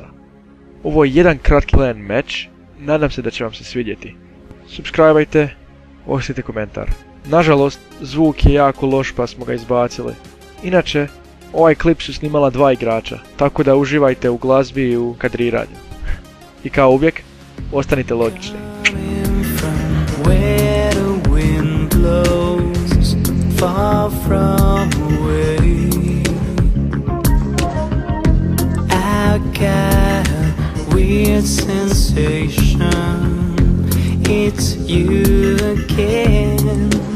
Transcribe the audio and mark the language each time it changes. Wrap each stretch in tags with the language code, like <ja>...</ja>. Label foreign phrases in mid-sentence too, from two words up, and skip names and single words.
<hr>Ovo je jedan kratki clan meč, nadam se da će vam se svidjeti. Subscribeajte, ostavite komentar. Nažalost, zvuk je jako loš pa smo ga izbacili. Inače, ovaj klip su snimala 2 igrača, tako da uživajte u glazbi i u kadriranju. I kao uvijek, ostanite logični.</hr> <en>Far from away, I got a weird sensation. It's you again.</en>